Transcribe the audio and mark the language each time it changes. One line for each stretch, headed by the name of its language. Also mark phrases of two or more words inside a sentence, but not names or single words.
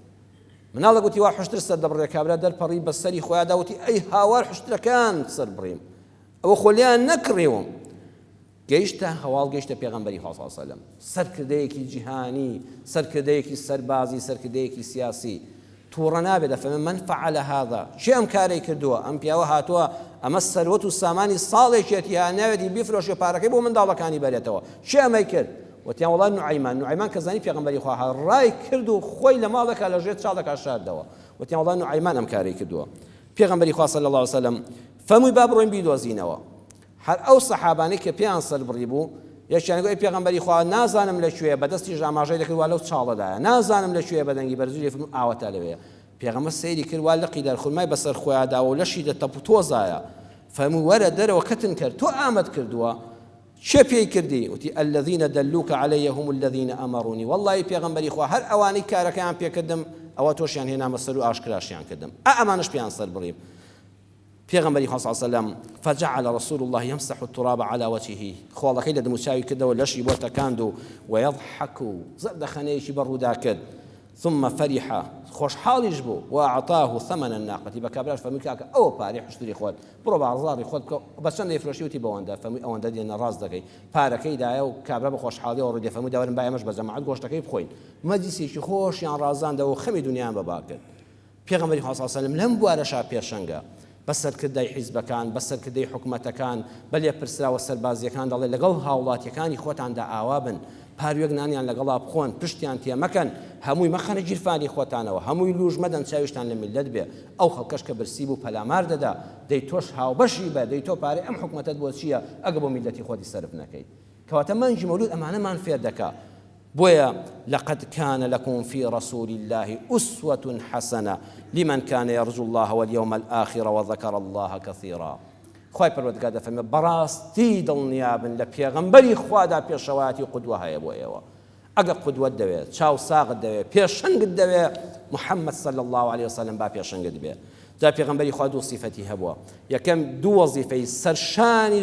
Central Kurdish: مناڵە گوتی وا حشتر سەر دەبڕێ کابرا دەرپەڕی بەسەری خۆیان داوتی ئەی هاوار حشتەکان سەر بڕیم ئەوە خۆلیان نەکڕێوم گەیشتە هەواڵ گەیشتە پێغەمبەری خوا
Arabic: صلی الله علیه وسلم
Central Kurdish: سەرکردەیەکی جیهانی سەرکردەیەکی سەربازی سەرکردەیەکی سیاسی تووڕە نابێت دەفەرمێ
Arabic: من فعل هذا
Central Kurdish: چێ ئەم کارەی کردووە ئەم پیاوە هاتووە ئەمە سەروەت و سامانی ساڵێکێتی ها ناوێتی بیفرۆشێ پارەکەی بۆ منداڵەکانی بەرێتەوە چێ ئەمەی کرد وتیان وەڵا نوعەیمان کە زانی پێغەمبەری خوا ڕای کرد و خۆی لە ماڵەکە لە ژێر چاڵەکە شاردەوە وتیان وەڵا نوعەیمان ئەم کارەی کردووە پێغەمبەری خوا
Arabic: صلی الله علیه وسلم
Central Kurdish: فەرمووی با بڕۆین بیدۆزینەوە هەر ئەو سەحابانەی کە پێیان سەر بڕی بوو یەکیان گوتی پێغەمبەری خوا نازانم لەکوێیە بەدەستی ژاماژەی دەکرد وا لەو چاڵەدایە نازانم لەکوێیە بەدەنگی بەرزوی فەرموو ئاوەتە لەوەیە پێغەمبەر سەیری کرد وا لەقی دەرخورمای بەسەر خۆیاندا و لەشی دەتەپ و تۆزایە فەرموو وەرە دەرەوە کەتن کرد تۆ ئامەد کردووە چێ پێی کردی وتی
Arabic: الذين دلوك علي هم الذين امروني والله
Central Kurdish: پێغەمبەری خوا هەر ئەوانەی کارەکەیان پێکردم ئەوە تۆشیان هێنامە سەر و ئاشکراشیان کردم ئەمانش پێیان سەر بڕیم پێغەمبەری خوا
Arabic: صلی الله علیه وسلم فجعل رسول الله يمسح التراب على وجهه
Central Kurdish: خۆڵەکەی لە دموچاوی کردەوە لەشی بۆ تەکاند و ويضحك زەردەخەنەیەکی بەڕوودا کرد
Arabic: ثم فرح
Central Kurdish: خۆشحاڵیش بوو
Arabic: وأعطاه ثمن الناقة
Central Kurdish: بكابراش فەرمووی کاکە ئەوە پارەی حشتری خۆت بڕۆ بازاڕی خۆت بە چەند دەیفرۆشی وتی بەوەندە فەرمووی ئەوەندە دێنە ڕاست دەکەی پارەکەی دایە و کابرا بە خۆشحاڵیەوە ڕوودێ فەرمووی داوەرم با ئێمەش بە جەماعەت گۆشتەکەی بخۆین مەجلیسێکی خۆشیان ڕازاندەوە و خەمی دنیایان بەبا کرد پێغەمبەری خوا
Arabic: صلی الله علیه وسلم
Central Kurdish: لەم بوارەشا پێشەنگە بەسەرکردەی حیزبەکان بەسەرکردەی حکومەتەکان بەلێ پرسراوە سەربازیەکان دەڵێ لەگەڵ هاوڵاتیەکانی خۆتاندا ئاوا بن پاروێک نانیان لەگەڵا بخۆن پشتیان تێمەکەن هەمووی مەخەنە گیرفانی خۆتانەوە هەمووی لوژ مەدەن چاویشتان لە میلەت بێ ئەو خەڵکەش کە برسی بوو پەلامار دەدا دەی تۆش هاوبەشی بە دەی تۆ پارەی ئەم حکومەتت بۆ چییە ئەگە بۆ میلەتی خۆتی سەرف نەکەی کەواتە مانگی مەولود ئەمانەمان فێر دەکا بۆیە
Arabic: لقد كان لكم في رسول الله أسوة حسنة لمن كان يرجو الله واليوم الآخر وذكر الله كثيرا
Central Kurdish: خوای پەروەردگار دەفەرمێ بەڕاستی دڵنیابن لە پێغەمبەری خوادا پێشەوایەتی قودوە هەیە بۆ ئێوە ئەگە قودوەت دەوێت چاو ساغت دەوێت پێشەنگت دەوێت محەممەد
Arabic: صلی الله عليه وسلم
Central Kurdish: با پێشەنگت بێ جا پێغەمبەری خوا دوو سیفەتی هەبووە یەکەم دوو وەزیفەی سەرشانی